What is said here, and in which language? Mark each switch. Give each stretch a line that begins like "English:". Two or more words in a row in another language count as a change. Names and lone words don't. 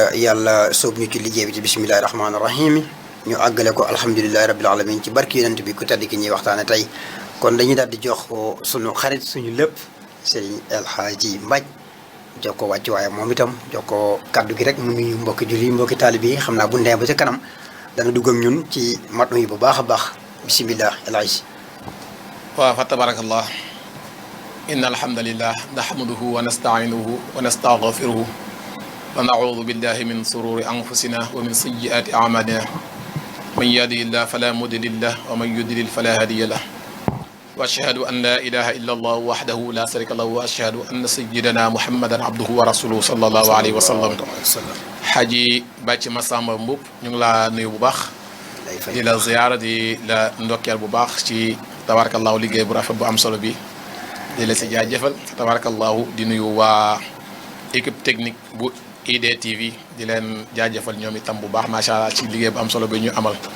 Wolof: yàlla soob ñu ci liggéey bi ci
Arabic: بسم الله الرحمن الرحيم
Wolof: ñu àggale ko
Arabic: الحمد لله رب العالمين
Wolof: ci barki yonent bi ku tedd ki ñuy waxtaane tey kon dañuy daal di jox suñu xarit suñu lépp Serigne El Hadji Mbaj jox ko wàcc waaye moom itam jox ko kàddu gi rek mu nuyu mbokki julli mbokki taalibe yi xam naa bu ndee ba ca kanam dana dugg ak ñun ci mat yi bu baax a baax bisimilah El Hadji.
Arabic: waaw فتبارك الله إن الحمد لله نحمده ونستعينه ونستغفره ونعوذ بالله من شرور أنفسنا ومن سيئات أعمالنا من يهده الله فلا مضل له ومن يضلل فلا هادي له وأشهد أن لا إله إلا الله وحده لا شريك له وأشهد أن سيدنا محمدا عبده ورسوله صلى الله عليه وسلم.
Wolof: Xaaji Bàcc Massamba Mboup ñu ngi laa nuyu bu baax di la ziyaara di la ndokkeel bu baax ci tabarakallahu liggéey bu rafet bu am solo bi di la si jaajëfal tabarakallahu di nuyu waa
French: équipe technique
Wolof: bu IDTV di leen jaajëfal ñoom itam bu baax
Arabic: ما شاء الله
Wolof: ci liggéey bu am solo bi ñu amal.